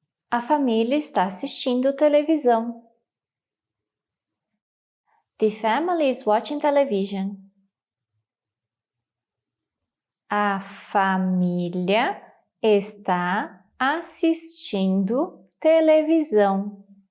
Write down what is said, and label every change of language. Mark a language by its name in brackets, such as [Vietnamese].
[Portuguese] A família está assistindo televisão. [English] The family is watching television. [Portuguese] A família está assistindo televisão.